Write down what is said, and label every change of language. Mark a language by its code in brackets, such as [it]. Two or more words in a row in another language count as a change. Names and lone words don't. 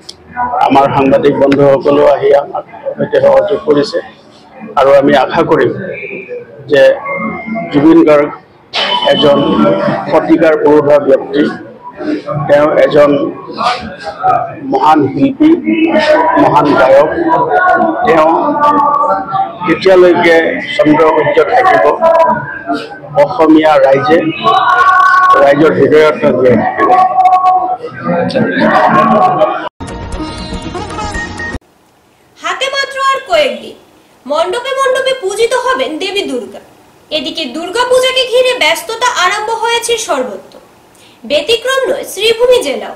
[as] আমাৰ সাংবাদিক বন্ধুসকলেও আহি আমাক সৈতে সহযোগ কৰিছে আৰু আমি আশা কৰিম যে জুবিন গাৰ্গ এজন শতিকাৰ পুৰুষা ব্যক্তি, তেওঁ এজন মহান শিল্পী, মহান গায়ক। তেওঁ কেতিয়ালৈকে চন্দ্ৰসূৰ্য থাকিব, অসমীয়া ৰাইজৰ হৃদয়ত জীয়াই থাকিব। [bn] হাতে মাত্র আর কয়েকদিন মণ্ডপে মণ্ডপে পূজিত হবেন দেবী দুর্গা। এদিকে দুর্গা পূজাকে ঘিরে ব্যস্ততা আরম্ভ হয়েছে সর্বত্র। ব্যতিক্রম নয় শ্রীভূমি জেলাও।